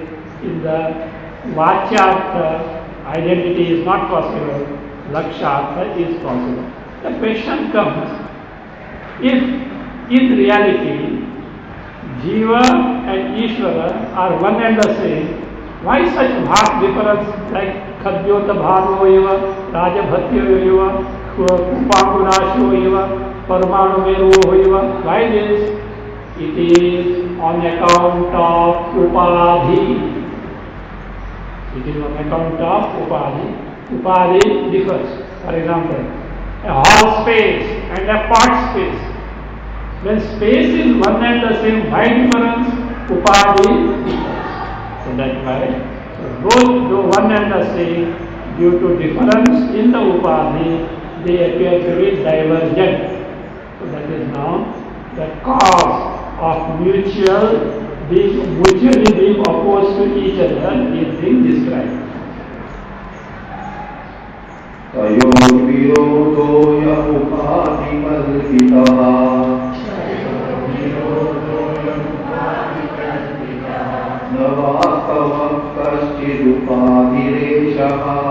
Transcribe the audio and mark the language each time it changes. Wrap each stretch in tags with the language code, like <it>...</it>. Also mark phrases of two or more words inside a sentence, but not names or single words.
<en>In the Vachyartha, identity is not possible. Lakshartha is possible. The question comes, if in reality Jiva and Ishvara are one and the same, Why such vast difference like</en> <sa>Khadyota Bhano eva, Rajabhatyo eva, Kupangunasho eva, Parmanu Mero eva?</sa> <en>Why this? It is on account of Upadhi. It is on account of Upadhi. Upadhi differs. For example, a hall space and a part space. When space is one and the same, why difference? Upadhi differs. So that's why both though one and the same, due to difference in the Upadhi, they appear to be divergent. So that is now the cause of mutually being opposed to each other is being described.</en> <sa>तयोर्विरोधो य उपाधिकल्पितः न वास्तवः कश्चिदुपाधिरेषः</sa>